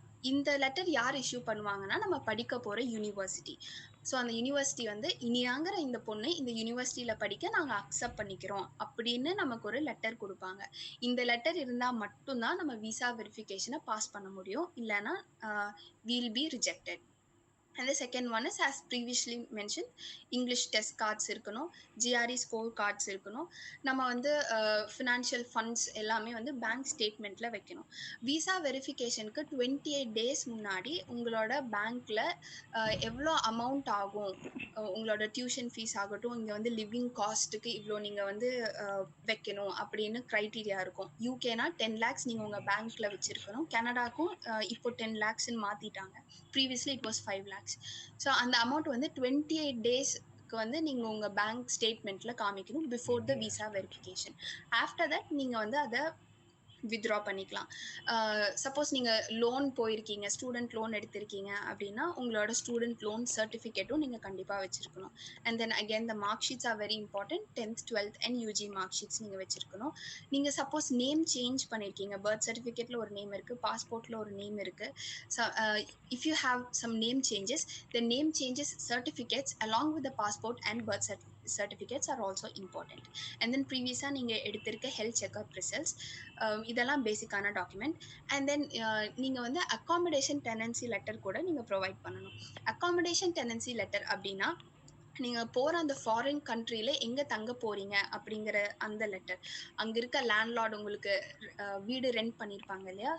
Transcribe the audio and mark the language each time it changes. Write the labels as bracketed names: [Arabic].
[Tamil] இந்த லெட்டர் யார் இஷ்யூ பண்ணுவாங்கன்னா நம்ம படிக்க போகிற யூனிவர்சிட்டி. ஸோ அந்த யூனிவர்சிட்டி வந்து இனியாங்கிற இந்த பொண்ணு இந்த யூனிவர்சிட்டியில் படிக்க நாங்கள் அக்செப்ட் பண்ணிக்கிறோம் அப்படின்னு நமக்கு ஒரு லெட்டர் கொடுப்பாங்க. இந்த லெட்டர் இருந்தால் மட்டும்தான் நம்ம விசா வெரிஃபிகேஷனை பாஸ் பண்ண முடியும், இல்லைன்னா [English] Will be rejected. And the second one is, as previously mentioned, English test cards இருக்கணும், GRE score cards இருக்கணும். [Tamil] நம்ம வந்து ஃபினான்ஷியல் ஃபண்ட்ஸ் எல்லாமே வந்து பேங்க் ஸ்டேட்மெண்ட்டில் வைக்கணும். விசா வெரிஃபிகேஷனுக்கு 28 days முன்னாடி உங்களோட பேங்க்கில் எவ்வளோ அமௌண்ட் ஆகும், உங்களோட டியூஷன் ஃபீஸ் ஆகட்டும், இங்கே வந்து லிவிங் காஸ்ட்டுக்கு இவ்வளோ நீங்கள் வந்து வைக்கணும் அப்படின்னு க்ரைட்டீரியா இருக்கும். யூகேனா 10 lakhs நீங்கள் உங்கள் பேங்க்கில் வச்சுருக்கணும். கனடாக்கும் இப்போ 10 lakhsன்னு மாற்றிட்டாங்க. [English] Previously it was 5 lakhs. [Tamil] So அந்த அமௌண்ட் வந்து 28 daysக்கு வந்து நீங்கள் உங்கள் பேங்க் ஸ்டேட்மெண்ட்டில் காமிக்கணும் [English] Before the visa verification. After that [Tamil] நீங்கள் வந்து அதை வித்ட்ரா பண்ணிக்கலாம். சப்போஸ் நீங்கள் லோன் போயிருக்கீங்க, ஸ்டூடெண்ட் லோன் எடுத்திருக்கீங்க அப்படின்னா உங்களோட ஸ்டூடெண்ட் லோன் சர்டிஃபிகேட்டும் நீங்கள் கண்டிப்பாக வச்சுருக்கணும். [English] And then again the mark sheets are very important. 10th 12th and UG mark sheets [Tamil] நீங்கள் வச்சுருக்கணும். நீங்கள் சப்போஸ் நேம் சேஞ்ச் பண்ணியிருக்கீங்க, பர்த் சர்டிஃபிகேட்டில் ஒரு நேம் இருக்குது, பாஸ்போர்ட்டில் ஒரு நேம் இருக்குது. [English] So if you have some name changes, the name changes certificates along with the passport and birth certificates are also important. And then previously [Tamil] நீங்க எடுத்திருக்க health checkup results, இதெல்லாம் பேசிக்கான document. And then நீங்கள் வந்து accommodation tenancy letter கூட நீங்கள் provide பண்ணணும். Accommodation tenancy letter அப்படின்னா நீங்கள் போகிற அந்த ஃபாரின் கண்ட்ரியில் எங்கே தங்க போகிறீங்க அப்படிங்கிற அந்த லெட்டர். அங்கே இருக்க லேண்ட்லார்டு உங்களுக்கு வீடு ரெண்ட் பண்ணியிருப்பாங்க இல்லையா?